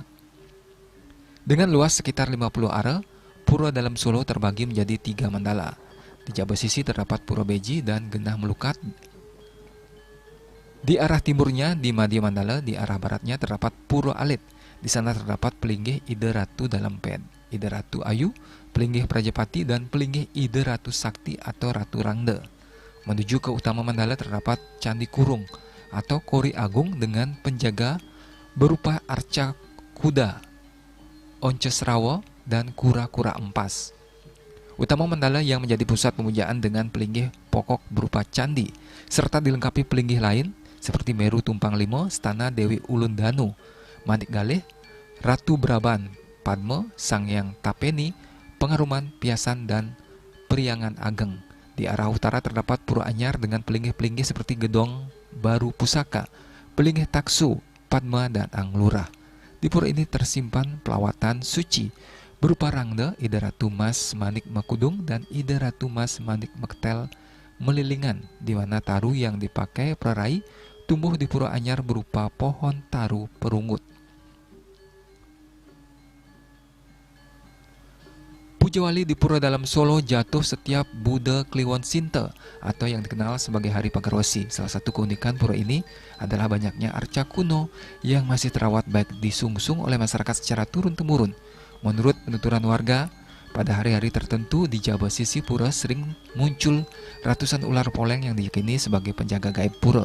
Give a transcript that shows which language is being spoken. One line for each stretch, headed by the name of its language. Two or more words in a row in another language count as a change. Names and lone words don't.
Indonesian: Dengan luas sekitar 50 are, Pura Dalam Solo terbagi menjadi 3 mandala. Di Jawa Sisi terdapat Pura Beji dan Genah Melukat. Di arah timurnya di Madya Mandala, di arah baratnya terdapat Pura Alit. Di sana terdapat Pelinggih Ide Ratu Dalam Ped, Ide Ratu Ayu, Pelinggih Prajapati, dan Pelinggih Ide Ratu Sakti atau Ratu Rangde. Menuju ke Utama Mandala terdapat Candi Kurung atau Kori Agung dengan penjaga berupa arca kuda, onces rawa, dan kura-kura empas. Utama Mandala yang menjadi pusat pemujaan dengan pelinggih pokok berupa candi, serta dilengkapi pelinggih lain seperti Meru Tumpang Limo, Stana Dewi Ulun Danu, Manik Galih, Ratu Braban, Padma, Sangyang Tapeni, Pengaruman, Piasan, dan Priangan Ageng. Di arah utara terdapat Pura Anyar dengan pelinggih-pelinggih seperti Gedong Baru Pusaka, Pelinggih Taksu, Padma, dan Anglurah. Di pura ini tersimpan pelawatan suci berupa Rangde, Ida Ratu Mas Manik Mekudung, dan Ida Ratu Mas Manik Mektel Melilingan, di mana taru yang dipakai prarai tumbuh di Pura Anyar berupa pohon taru perungut. Pujawali di Pura Dalam Solo jatuh setiap Bude Kliwon Sinte atau yang dikenal sebagai Hari Pagarwesi. Salah satu keunikan pura ini adalah banyaknya arca kuno yang masih terawat baik disungsung oleh masyarakat secara turun-temurun. Menurut penuturan warga, pada hari-hari tertentu di jaba sisi pura sering muncul ratusan ular poleng yang diyakini sebagai penjaga gaib pura.